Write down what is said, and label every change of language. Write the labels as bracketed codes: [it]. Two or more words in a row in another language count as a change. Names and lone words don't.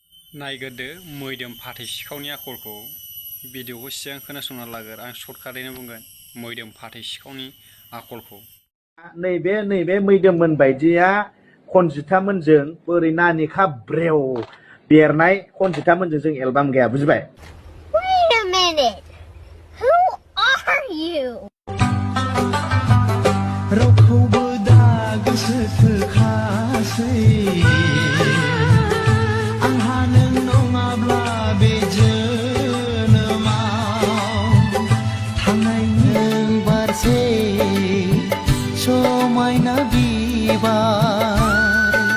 [brx] नायगोरदो मैदोम फाथै सिखावनि आखलखौ भिडिअखौ सिगां खोनासंना लागोर आं सर्टकाटैनो बुंगोन मैदोम फाथै सिखावनि आखलखौ नैबे मैदोममोन बायदिया खनजिथामोनजों बोरै नानिखा ब्रेव बेरनाय खनजिथामोनजों जों एलबाम गाया बुजिबाय [en] Wait a minute. Who are you? [brx] रावखौबो दा गोसो थोखासै आंहा नों नङाब्ला बे जोनोमाव थांनायनि बारसे समायना बिबार